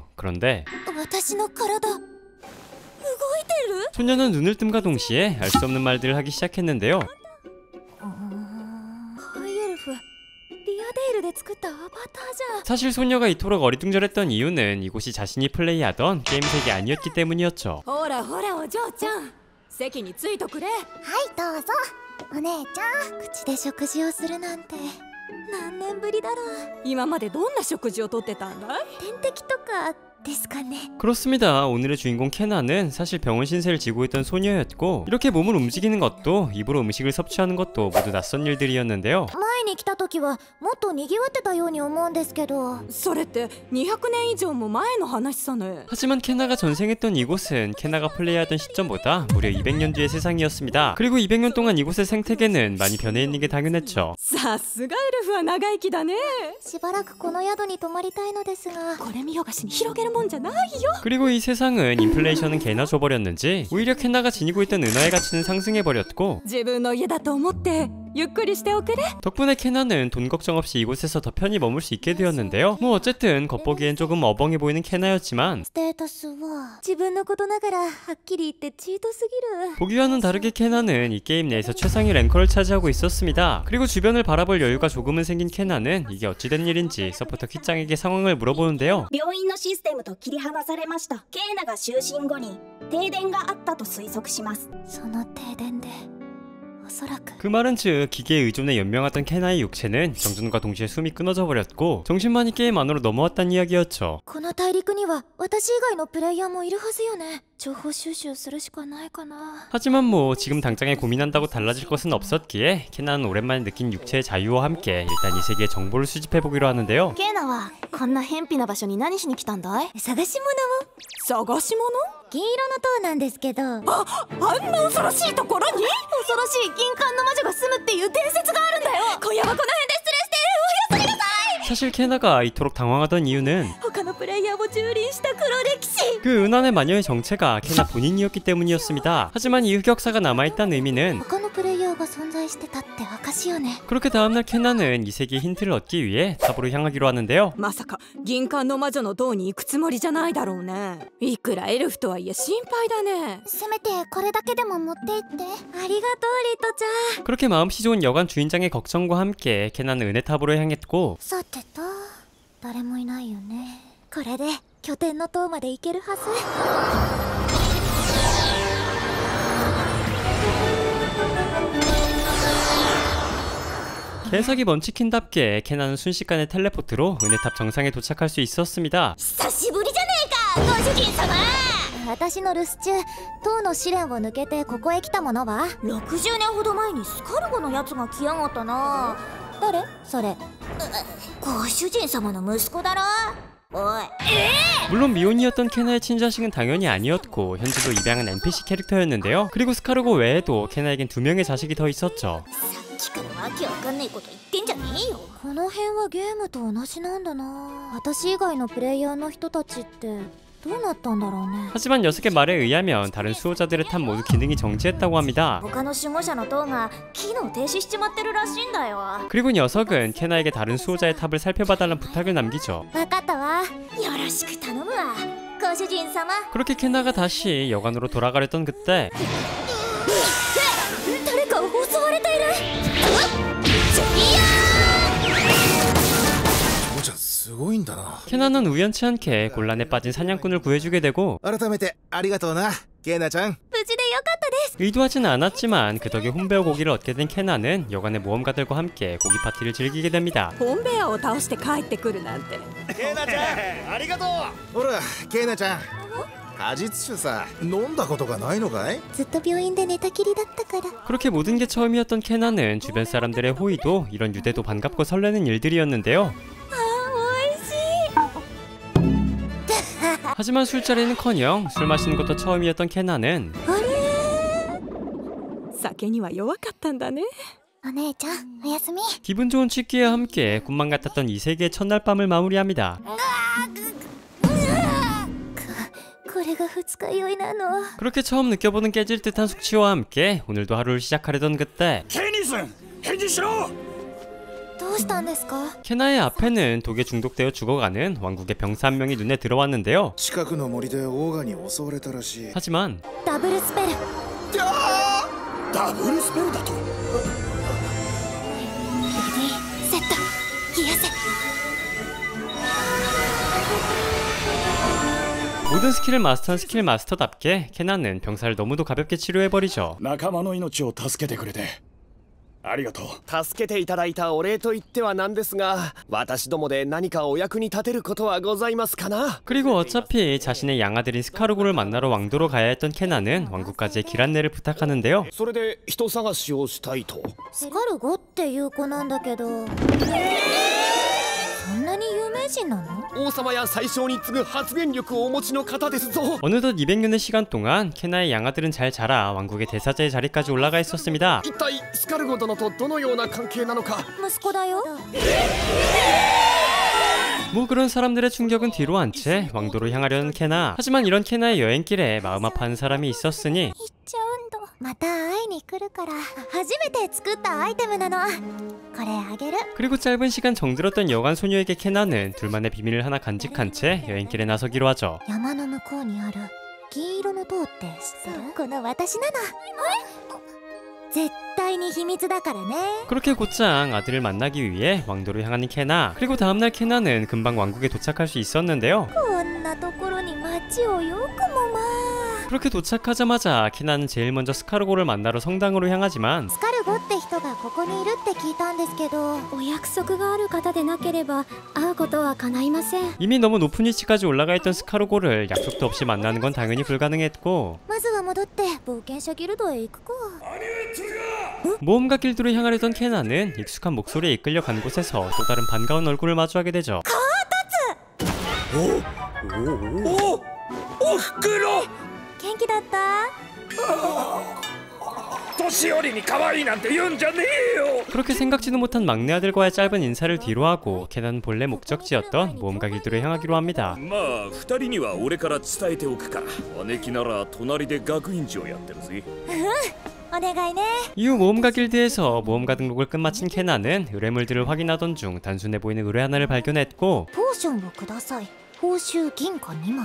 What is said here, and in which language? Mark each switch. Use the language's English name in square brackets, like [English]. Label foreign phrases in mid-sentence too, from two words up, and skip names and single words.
[Korean] 그런데 소녀는 눈을 뜸과 동시에 알 수 없는 말들을 하기 시작했는데요. 사실 소녀가 이토록 어리둥절했던 이유는 이곳이 자신이 플레이하던 게임 세계 아니었기 때문이었죠. [Japanese] ほらほらお嬢ちゃん席についとくれ。はいどうぞ。お姉ちゃん口で食事をするなんて何年ぶりだろう。今までどんな食事をとってたんだい？点滴とかですかね。 [Korean] 그렇습니다. 오늘의 주인공 케나는 사실 병원 신세를 지고 있던 소녀였고, 이렇게 몸을 움직이는 것도 입으로 음식을 섭취하는 것도 모두 낯선 일들이었는데요. [Japanese] 前に来た時はもっと賑わってたように思うんですけど。それって200年以上も前の話さね。 [Korean] 하지만 케나가 전생했던 이곳은 케나가 플레이하던 시점보다 무려 200년 뒤의 세상이었습니다. 그리고 200년 동안 이곳의 생태계는 많이 변해 있는 게 당연했죠. [Japanese] さすがエルフは長生きだね。しばらくこの宿に泊まりたいのですが。これ見よがしに広げるもんじゃないよ。 [Korean] 그리고 이 세상은 인플레이션은 개나 줘버렸는지 오히려 케나가 지니고 있던 은하의 가치는 상승해버렸고, [Japanese] 自分の家だと思ってゆっくりしておくれ。 [Korean] 덕분에 케나는 돈 걱정 없이 이곳에서 더 편히 머물 수 있게 되었는데요. 뭐 어쨌든 겉보기엔 조금 어벙해 보이는 케나였지만 [Japanese] ステータスは自分のことながらはっきり言ってチートすぎる。 [Korean] 보기와는 다르게 케나는 이 게임 내에서 최상위 랭커를 차지하고 있었습니다. 그리고 주변을 바라볼 여유가 조금은 생긴 케나는 이게 어찌된 일인지 서포터 퀴짱에게 상황을 물어보는데요. [Japanese] 病院のシステムと切り離されました。ケイナが就寝後に停電があったと推測します。その停電でおそらく [Korean] 그 말은 즉 기계에 의존해 연명하던 케나의 육체는 정전과 동시에 숨이 끊어져 버렸고 정신만이 게임 안으로 넘어왔다는 이야기였죠. [Japanese] この大陸には私以外のプレイヤーもいるはずよね。情報収集するしかないかな。 [Korean] 하지만 뭐 지금 당장에 고민한다고 달라질 것은 없었기에 케나는 오랜만에 느낀 육체의 자유와 함께 일단 이 세계의 정보를 수집해보기로 하는데요. [Japanese] ケイナはこんな偏僻な場所に何しに来たんだい？探し物を。探し物？銀色の塔なんですけど。あんな恐ろしいところに？恐ろしい銀冠の魔女が住むっていう伝説があるんだよ。今夜はこの辺で失礼しておやすみなさい。 [Korean] 사실 케나가 이토록 당황하던 이유는 [Japanese] 他のプレイヤーも蹂躙した黒歴史。 [Korean] 그 은한의 마녀의 정체가 케나 본인이었기 때문이었습니다. 하지만 이 흑역사가 남아있다는 의미는 [Japanese] 他のプレイヤーが存在してたって証よね。 [Korean] 그렇게 다음날 케나는 이 세계의 힌트를 얻기 위해 탑으로 향하기로 하는데요. [Japanese] まさか銀冠の魔女の塔に行くつもりじゃないだろうね。いくらエルフとはいえ心配だね。せめてこれだけでも持って行って。ありがとうリトちゃん。 [Korean] 그렇게 마음씨 좋은 여관 주인장의 걱정과 함께 케나는 은혜탑으로 향했고, [Japanese] さてと誰もいないよね。これで拠点の塔まで行けるはず。 [Korean] 개석이 먼치킨답게 케나는 순식간에 텔레포트로 은혜탑 정상에 도착할 수 있었습니다. [Japanese] 久しぶりじゃねえかご主人様。私の留守中塔の試練を抜けてここへ来たものは60年ほど前にスカルゴのやつが来やがったな。誰それ？ご主人様の息子だろ。 [Korean] 물론 미혼이었던 케나의 친자식은 당연히 아니었고 현재도 입양한 NPC 캐릭터였는데요. 그리고 스카르고 외에도 케나에겐 2명의 자식이 더 있었죠. [Japanese] さっきからわけわかんないこと言ってんじゃねえよ。この辺はゲームと同じなんだな。私以外のプレイヤーの人たちってどうなったんだろうね。 [Korean] 하지만 녀석의 말에 의하면 다른 수호자들의 탑 모두 기능이 정지했다고 합니다. [Japanese] 他の守護者の塔が機能停止しちまってるらしいんだよ。 [Korean] 그리고 녀석은 케나에게 다른 수호자의 탑을 살펴봐달라는 부탁을 남기죠. [Japanese] 分かったわ。よろしく頼むわご主人様。 [Korean] 그렇게 케나가 다시 여관으로 돌아가려던 그때 [Japanese] 誰かを襲われている。すごいんだな。 [Korean] 케나는 우연치 않게 곤란에 빠진 사냥꾼을 구해주게 되고 [Japanese] 改めてありがとうな、ケイナちゃん。無事でよかったです。 [Korean] 의도하지는 않았지만 그 덕에 홈베어 고기를 얻게 된 케나는 여관의 모험가들과 함께 고기 파티를 즐기게 됩니다. [Japanese] 本部屋を倒して帰ってくるなんて。ケイナちゃんありがとう。ほらケイナちゃん、果実酒さ飲んだことがないのかい？ずっと病院で寝たきりだったから。 [Korean] 그렇게 모든 게 처음이었던 케나는 주변 사람들의 호의도 이런 유대도 반갑고 설레는 일들이었는데요. 하지만 술자리는커녕 술 마시는 것도 처음이었던 케나는 [Japanese] 酒には弱かったんだね。お姉ちゃんおやすみ。 [Korean] 기분 좋은 취기와 함께 꿈만 같았던 이 세계의 첫날 밤을 마무리합니다. [Japanese] これが二日酔いなの。 [Korean] 그렇게 처음 느껴보는 깨질 듯한 숙취와 함께 오늘도 하루를 시작하려던 그때 [Japanese] ケニス返事しろ。どどうしたんですか？ [Korean] 캐나의 앞에는 독에 중독되어 죽어가는 왕국의 병사 한 명이 눈에 들어왔는데요. [Japanese] 近くの森でオーガに襲われたらしい。 [Korean] 하지만 [Japanese] ダブルスペル。ダブルスペルだと。レディーセット冷やせ。 [Korean] 모든 스킬을 마스터한 스킬 마스터답게 캐나는 병사를 너무도 가볍게 치료해버리죠. [Japanese] 仲間の命を助けてくれてありがとう。助けていただいたお礼と言ってはなんですが、私どもで何かお役に立てることはございますかな。 [Korean] 그리고 어차피 자신의 양아들인 스카르고를 만나러 왕도로 가야 했던 캐나는 왕국까지의 길 안내를 부탁하는데요. [Japanese] それで人探しをしたいと。スカルゴっていう子なんだけど、そんなに有名人なの？王様や宰相に次ぐ発言力をお持ちの方ですぞ。 [Korean] 어느덧 200년의 시간 동안 캐나의 양아들은 잘 자라 왕국의 대사자의 자리까지 올라가 있었습니다. [Japanese] 一体スカルゴ殿とどのような関係なのか。息子だよ。 [Korean] 뭐 그런 사람들의 충격은 뒤로 한 채 왕도로 향하려는 캐나. 하지만 이런 캐나의 여행길에 마음 아파하는 사람이 있었으니 [Japanese] 行っちゃうんだ。また会いに来るから。初めて作ったアイテムなの。これあげる。 [Korean] 그리고 짧은 시간 정들었던 여관 소녀에게 캐나는 둘만의 비밀을 하나 간직한 채 여행길에 나서기로 하죠. [Japanese] 山の向こうにある金色の塔って知ってる？この私なの。絶対に秘密だからね。 [Korean] 그렇게 곧장 아들을 만나기 위해 왕도로 향하는 캐나. 그리고 다음날 캐나는 금방 왕국에 도착할 수 있었는데요. [Japanese] こんなところに街をよくもまあ。 [Korean] 그렇게 도착하자마자 캐나는 제일 먼저 스카르고를 만나러 성당으로 향하지만 [Japanese] スカルゴって人がここにいるって聞いたんですけど、お約束がある方でなければ会うことは叶いません。 [Korean] 이미 너무 높은 위치까지 올라가 있던 스카르고를 약속도 없이 만나는 건 당연히 불가능했고 [Japanese] まずは戻って冒険者ギルドへ行くか。 [Korean] 모험가 길드로 향하려던 캐나는 익숙한 목소리에 이끌려 간 곳에서 또 다른 반가운 얼굴을 마주하게 되죠. [Japanese] おふくろ元気だった？年寄りに可愛いなんて言うんじゃねえよ。 [Korean] 그렇게 생각지도 못한 막내 아들과의 짧은 인사를 뒤로 하고 캐나는 본래 목적지였던 모험가 길드로 향하기로 합니다. [Japanese] まあ二人には俺から伝えておくか。姉貴なら隣で学院長やってるぜ。お願いね。 [Korean] 이후 모험가 길드에서 모험가 등록을 끝마친 캐나는 의뢰물들을 확인하던 중 단순해 보이는 의뢰 하나를 발견했고 [Japanese] ポーションをください。報酬銀貨2枚。